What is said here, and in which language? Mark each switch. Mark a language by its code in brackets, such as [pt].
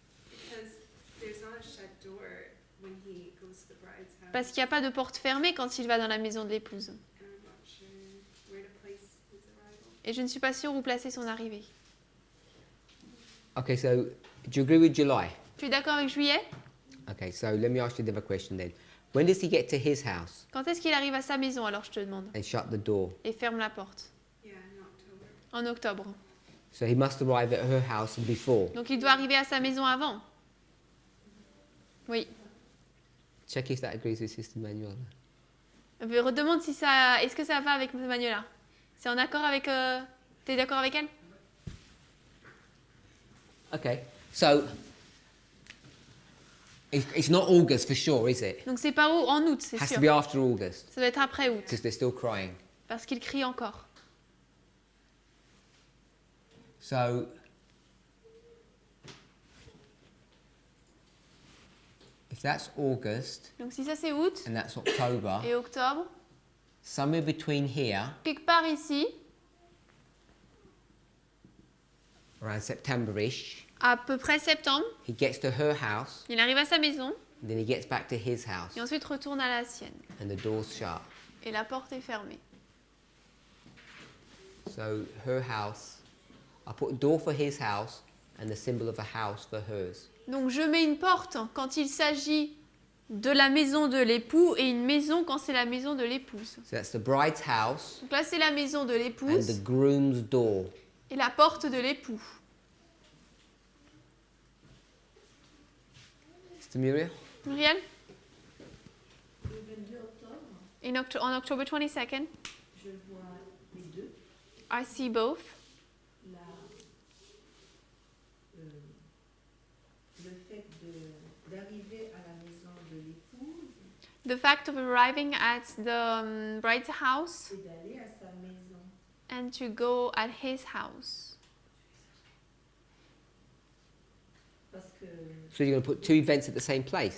[en] because there's not a shut door when he goes to the bride's house. [fr] Parce qu'il n'y a pas de porte fermée quand il va dans la maison de l'épouse. [en] And I'm not sure where to place his arrival. [fr] Et je ne suis pas sûre où placer son arrivée. [en] Okay, so do you agree with July? [fr] Tu es d'accord avec juillet? [en] Okay, so let me ask you another question then. When does he get to his house [fr] Quand est-ce qu'il arrive à sa maison alors je te demande? [en] and shut the door? [fr] Et ferme la porte. [en] Yeah, in October. [fr] En octobre. [en] So he must arrive at her house before. [fr] Donc il doit arriver à sa maison avant. Oui. [en] Check if that agrees with Sister Manuela. [fr] Je redemande si ça, est-ce que ça va avec Manuela? C'est en accord avec, t'es d'accord avec elle? [en] Okay, so it's not August for sure, is it? [fr] Donc c'est pas en août, c'est [en] Has [fr] sûr. [en] to be after August [fr] Ça doit être après août, [en] because they're still crying. [fr] parce qu'il crie encore. [en] So if that's August [fr] Donc si ça c'est août [en] and that's October, [fr] et octobre, [en] somewhere between here, [fr] quelque part ici, [en] around September-ish, [fr] à peu près septembre, [en] he gets to her house, [fr] il arrive à sa maison [en] and then he gets back to his house, [fr] et ensuite retourne à la sienne. [en] and the door's shut. [fr] Et la porte est fermée. [en] So her house, I put a door for his house and the symbol of a house for hers. [fr] Donc je mets une porte quand il s'agit de la maison de l'époux et une maison quand c'est la maison de l'épouse. [en] So that's the bride's house [fr] Donc là c'est la maison de [en] and [fr] l'épouse [en] the groom's door. [fr] et la porte de l'époux. [en] Mr. Muriel? [fr] Muriel? Le 22 octobre, [en] On October 22nd, [fr] je vois les deux. [en] I see both. [fr] La, le fait d'arriver à la maison de l'épouse [en] The fact of arriving at the bride's house [fr] et d'aller à sa maison. [en] and to go at his house. [fr] Parce que, [en] So you're going to put two events at the same place?